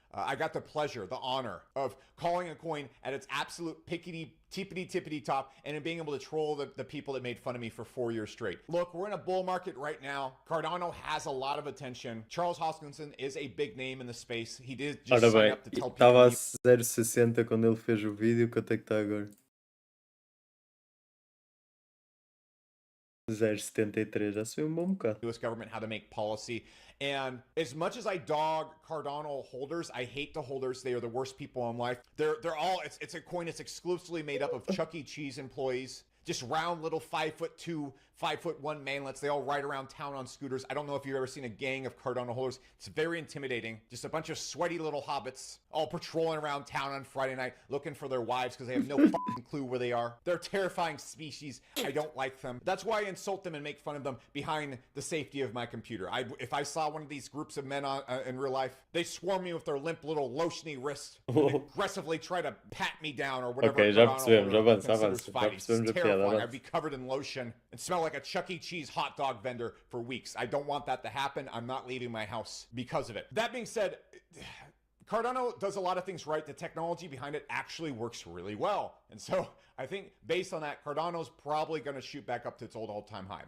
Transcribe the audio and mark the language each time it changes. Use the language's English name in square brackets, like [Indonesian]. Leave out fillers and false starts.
[English] I got the pleasure, the honor of calling a coin at its absolute tippity top and then being able to troll the people that made fun of me for 4 years straight. Look, we're in a bull market right now. Cardano has a lot of attention. Charles Hoskinson is a big name in the space. He did just sign up to tell people. [Portuguese] Estava a 0,60 quando ele fez o vídeo, quanto é que está agora? 0,73, já subiu um bom bocado. [English] U.S. government how to make policy. And as much as I dog Cardano holders, I hate the holders. They are the worst people in life. They're all, it's a coin that's exclusively made up of Chuck E. Cheese employees. Just round little 5'2", 5'1" manlets. They all ride around town on scooters. I don't know if you've ever seen a gang of Cardano holders. It's very intimidating. Just a bunch of sweaty little hobbits all patrolling around town on Friday night looking for their wives because they have no fucking clue where they are. They're a terrifying species. I don't like them. That's why I insult them and make fun of them behind the safety of my computer. If I saw one of these groups of men in real life, they swarm me with their limp little lotiony wrists and aggressively try to pat me down or whatever. [Portuguese] Ok, já percebemos, avança. [English] I'd be covered in lotion and smell like a Chuck E. Cheese hot dog vendor for weeks. I don't want that to happen. I'm not leaving my house because of it. That being said, Cardano does a lot of things right. The technology behind it actually works really well. And so I think based on that, Cardano's probably going to shoot back up to its old all-time high.